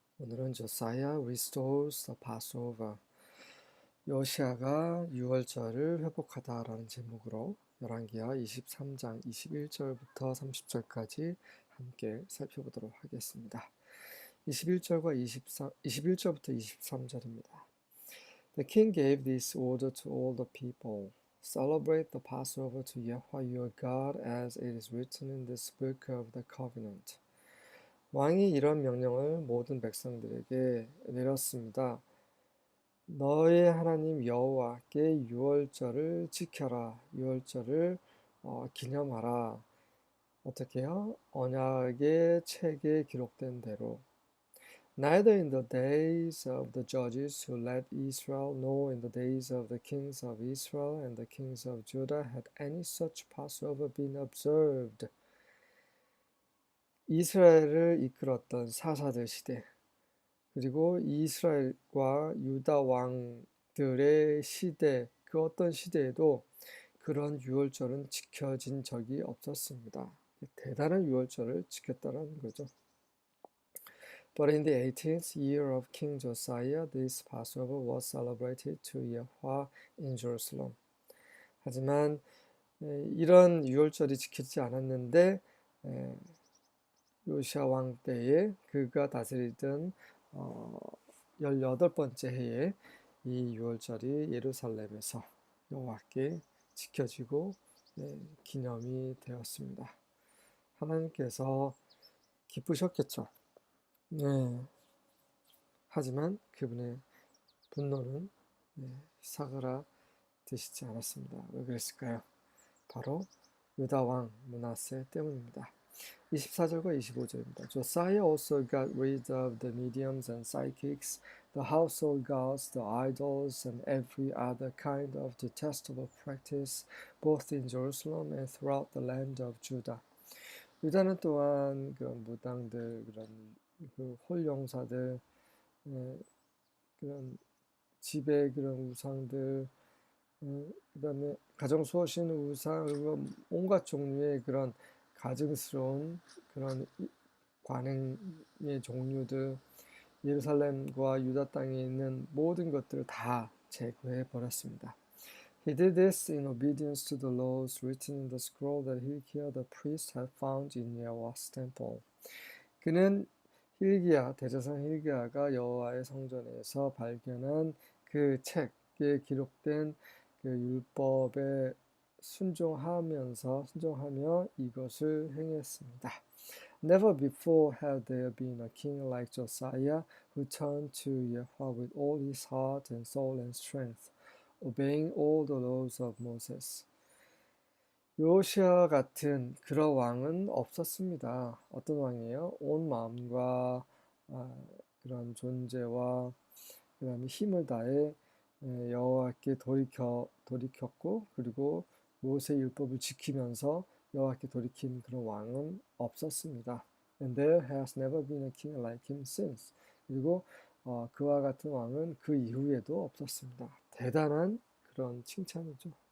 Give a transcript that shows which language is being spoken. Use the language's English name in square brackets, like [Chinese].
[Korean] 오늘은 조사야 [English] restores the Passover, [Korean] 요시아가 유월절을 회복하다라는 제목으로 열왕기하 23장 21절부터 30절까지 함께 살펴보도록 하겠습니다. 21절과 21절부터 23절입니다. [English] The king gave this order to all the people. Celebrate the Passover to Yahweh your God as it is written in this book of the covenant. [Korean] 왕이 이런 명령을 모든 백성들에게 내렸습니다. 너의 하나님 여호와께 유월절을 지켜라. 유월절을 기념하라. 어떻게요? 언약의 책에 기록된 대로. [English] Neither in the days of the judges who led Israel, nor in the days of the kings of Israel and the kings of Judah had any such Passover been observed. [Korean] 이스라엘을 이끌었던 사사들 시대, 그리고 이스라엘과 유다 왕들의 시대, 그 어떤 시대에도 그런 유월절은 지켜진 적이 없었습니다. 대단한 유월절을 지켰다는 거죠. [English] But in the 18th year of King Josiah, this Passover was celebrated to Yahweh in Jerusalem. [Korean] 하지만 이런 유월절이 지켜지지 않았는데 요시아 왕 때에 그가 다스리던 18번째 해에 이 유월절이 예루살렘에서 여호와께 지켜지고 기념이 되었습니다. 하나님께서 기쁘셨겠죠. 네. 하지만 그분의 분노는 사그라 드시지 않았습니다. 왜 그랬을까요? 바로 유다 왕 므낫세 때문입니다. 24절과 25절입니다. [English] Josiah also got rid of the mediums and psychics, the household gods, the idols, and every other kind of detestable practice, both in Jerusalem and throughout the land of Judah. [Korean] 유다는 또한 그런 무당들, 그런 그 홀용사들, 그런 집의 그런 우상들, 그다음에 가정 수호신 우상, 그리고 온갖 종류의 그런 가증스러운 그런 관행의 종류들, 예루살렘과 유다 땅에 있는 모든 것들을 다 제거해 버렸습니다. [English] He did this in obedience to the laws written in the scroll that Hilkiah the priest had found in Yahweh's temple. [Korean] 그는 hilkiah, 대제사장 hilkiah가 여호와의 성전에서 발견한 그 책에 기록된 그 율법에 순종하며 이것을 행했습니다. [English] Never before had there been a king like Josiah who turned to Yahweh with all his heart and soul and strength, obeying all the laws of Moses. [Korean] 요시아 같은 그런 왕은 없었습니다. 어떤 왕이에요? 온 마음과 그런 존재와 그다음에 힘을 다해 여호와께 돌이켰고, 그리고 모세 율법을 지키면서 여호와께 돌이킨 그런 왕은 없었습니다. [English] And there has never been a king like him since. [Korean] 그리고 그와 같은 왕은 그 이후에도 없었습니다. 대단한 그런 칭찬이죠.